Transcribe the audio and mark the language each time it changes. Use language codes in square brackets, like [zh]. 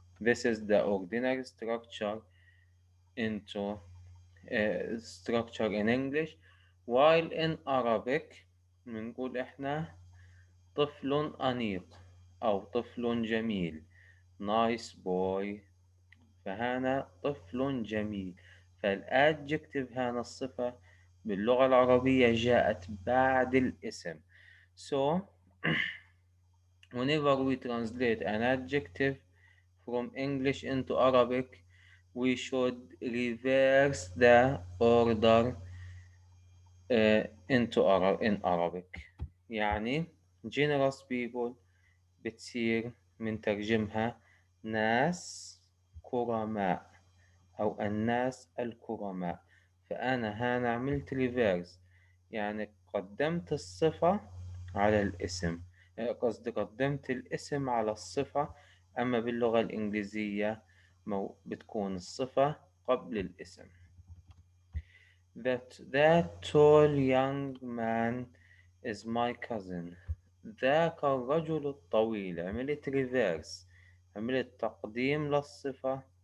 [en] This is the ordinary into structure in English, while in Arabic [ar] بنقول إحنا طفل أنيق أو طفل جميل [en] nice boy. [ar] فهنا طفل جميل. فالadjective هنا الصفة باللغة العربية جاءت بعد الاسم. [en] So whenever we translate an adjective from English into Arabic, we should reverse the order in Arabic. [ar] يعني [en] generous people [ar] بتصير منترجمها ناس كرماء أو الناس الكرماء. فأنا هنا عملت ريفيرس، يعني قدمت الصفة على الاسم، قصدي قدمت الاسم على الصفة. أما باللغة الإنجليزية بتكون الصفة قبل الاسم. [en] That tall young man is my cousin. [ar] ذاك الرجل الطويل. عملت ريفيرس، عملت تقديم للصفة.